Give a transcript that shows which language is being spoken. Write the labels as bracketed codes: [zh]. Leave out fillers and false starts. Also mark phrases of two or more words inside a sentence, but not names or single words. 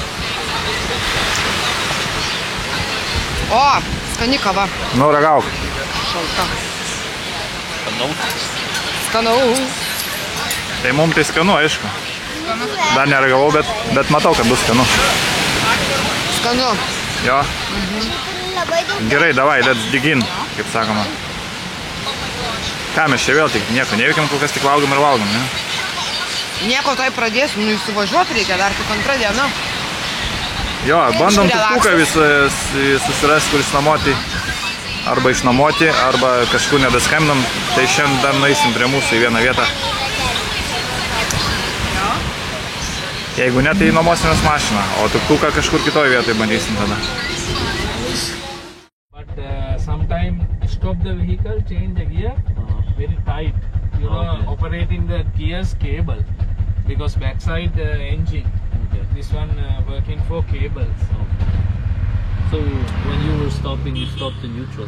[lt] O, skani kava. Nu, ragauk. Šalta. Skanaus. Tai mums tai skanu, aišku. Dar neragavau, bet matau, kad bus skanu. Skanu. Jo. Labai daug. Gerai, davai, [en] let's dig in, [lt] kaip sakoma. Ką mes čia vėl tik nieko neveikiam, kol kas tik valgom ir valgom, ne? Nieko tai pradėsim, nu įsivažiuoti reikia, dar tik antrą dieną. Jo, bandom tuktuką relaksas. vis susirasti, kur išnuomoti. Arba išnuomoti, arba kažkur nedaskambinam. Tai šiandien dar nueisim prie mūsų į vieną vietą. Jeigu ne, tai nuomosimės mašiną, o tuktuką kažkur kitoj vietoj bandysim tada. [en] But sometime stop the vehicle, change the gear very tight. You know, operating the gears cable because backside engine. This one working for cables. So when you were stopping, you stopped in neutral.